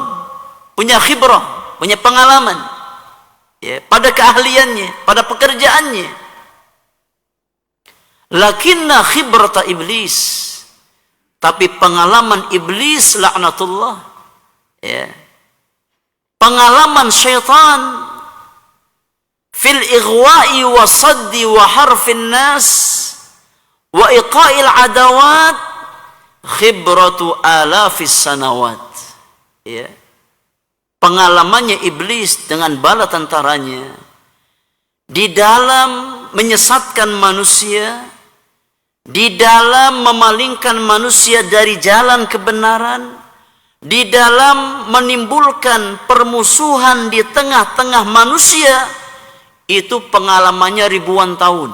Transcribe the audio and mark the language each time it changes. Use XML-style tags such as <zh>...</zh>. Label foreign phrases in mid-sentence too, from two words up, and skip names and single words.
<id>Punya khibrah, punya pengalaman. Ya, pada keahliannya, pada pekerjaannya.</id> <ar>لكن خبرة إبليس.</ar> <id>Tapi pengalaman iblis laknatullah. Ya. Pengalaman syaitan</id> <ar>في الإغواء والصد وحرف الناس وإيقاع العداوات خبرة آلاف السنوات.</ar> <id>Ya. Pengalamannya iblis dengan bala tentaranya di dalam menyesatkan manusia, di dalam memalingkan manusia dari jalan kebenaran, di dalam menimbulkan permusuhan di tengah-tengah manusia, itu pengalamannya ribuan tahun.</id>